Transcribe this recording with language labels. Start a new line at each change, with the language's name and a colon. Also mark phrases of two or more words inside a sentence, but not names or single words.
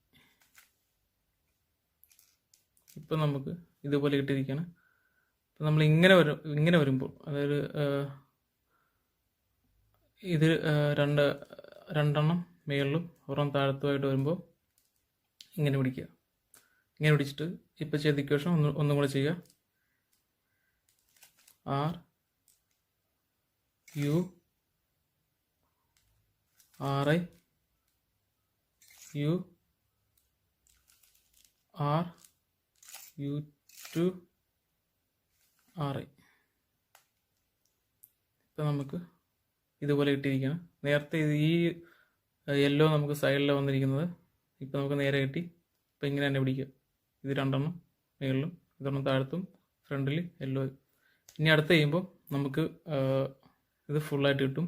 Malayalam: ഇപ്പം നമുക്ക് ഇതുപോലെ കിട്ടിയിരിക്കുകയാണ്. അപ്പം നമ്മൾ ഇങ്ങനെ വരുമ്പോൾ, അതായത് ഇത് രണ്ടെണ്ണം മേളിലും ഒരെണ്ണം താഴത്തുമായിട്ട് വരുമ്പോൾ ഇങ്ങനെ പിടിക്കുക. ഇങ്ങനെ പിടിച്ചിട്ട് ഇപ്പോൾ ചെയ്ത ഇക്വേഷൻ ഒന്നും കൂടെ ചെയ്യുക.
English: R U R I U R U to R I.
Malayalam: ഇപ്പം നമുക്ക് ഇതുപോലെ കിട്ടിയിരിക്കുകയാണ്. നേരത്തെ ഈ യെല്ലോ നമുക്ക് സൈഡിൽ വന്നിരിക്കുന്നത് ഇപ്പം നമുക്ക് നേരെ കിട്ടി. ഇപ്പം ഇങ്ങനെ തന്നെ പിടിക്കുക. ഇത് രണ്ടെണ്ണം മേളിലും ഇതൊരെണ്ണം താഴത്തും ഫ്രണ്ടിൽ യെല്ലോ. ഇനി അടുത്ത് ചെയ്യുമ്പോൾ നമുക്ക് ഇത് ഫുള്ളായിട്ട് കിട്ടും.